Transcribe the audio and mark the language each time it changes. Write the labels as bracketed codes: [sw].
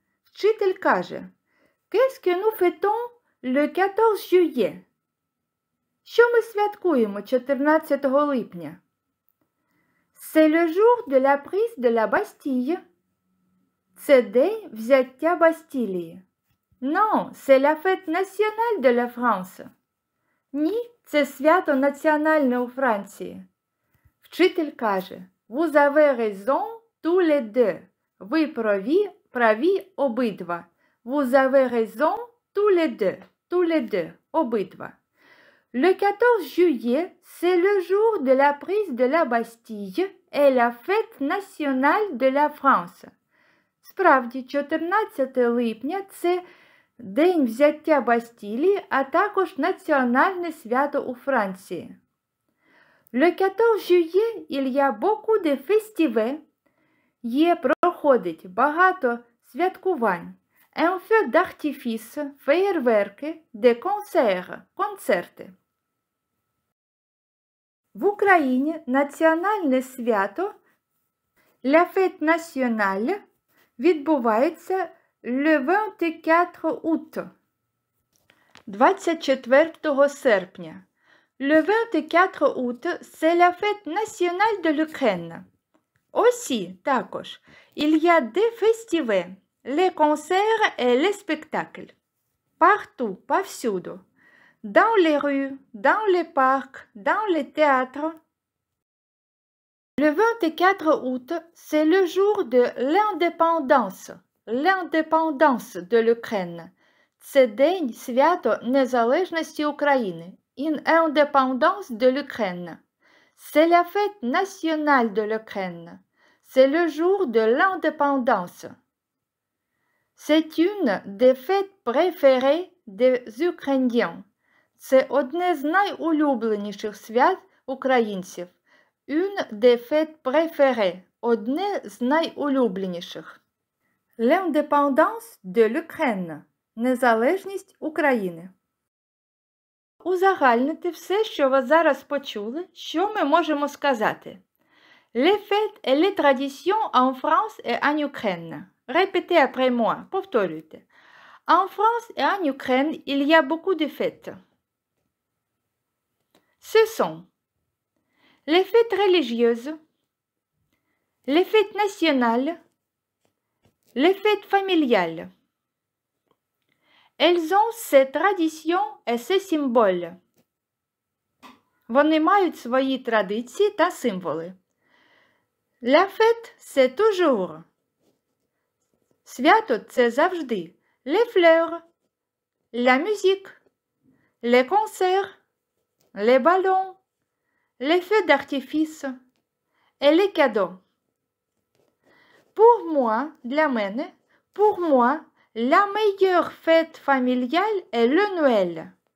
[uk] Вчитель каже: [fr] Qu'est-ce que nous fêtons le 14 juillet? [uk] Що ми святкуємо 14 липня? [fr] C'est le jour de la prise de la Bastille. [uk] Це день взяття Бастілії. [fr] Non, c'est la fête nationale de la France. [uk] Ні, це свято національне у Франції. Вчитель каже: [fr] Vous avez raison tous les deux. [uk] Ви праві обидва. [fr] Vous avez raison tous les deux, [uk] обидва. [fr] Le 14 juillet, c'est le jour de la prise de la Bastille et la fête nationale de la France. [uk] Справді, 14 липня – це день взяття Бастілії, а також національне свято у Франції. [fr] Le 14 juillet, il y a beaucoup de festivals. [uk] Проходить багато святкувань. [fr] Un feu d'artifice, [uk] феєрверки, [fr] des concerts, [uk] концерти. В Україні національне свято [fr] La Fête Nationale [uk] відбувається [fr] le 24 août, [uk] 24 серпня. [fr] Le 24 août, c'est la fête nationale de l'Ukraine. Aussi, [uk] також, [fr] il y a des festivals, les concerts et les spectacles. Partout, [uk] повсюду. [fr] Dans les rues, dans les parcs, dans les théâtres. Le 24 août, c'est le jour de l'indépendance de l'Ukraine. [uk] Це день свято незалежності України. [fr] In indépendance de l'Ukraine. C'est la fête nationale de l'Ukraine. C'est le jour de l'indépendance. C'est une des fêtes préférées des Ukrainiens. [uk] Це одне з найулюбленіших свят українців. [fr] Une des fêtes préférées. [uk] Одне з найулюбленіших. [fr] L'indépendance de l'Ukraine. [uk] Незалежність України. Узагальнити все, що ви зараз почули, що ми можемо сказати. [fr] Les fêtes et les traditions en France et en Ukraine. Répétez après moi, [uk] повторюйте. [fr] En France et en Ukraine, il y a beaucoup de fêtes. Ce sont les fêtes religieuses, les fêtes nationales, les fêtes familiales. Elles ont ces traditions et ces symboles. [uk] Вони мають свої традиції та символи. [fr] La fête, c'est toujours. [uk] Свято – це завжди. [fr] Les fleurs. la musique, les concerts, les ballons, les feux d'artifice et les cadeaux. Pour moi, [uk] для мене, [fr] pour moi, la meilleure fête familiale est le Noël.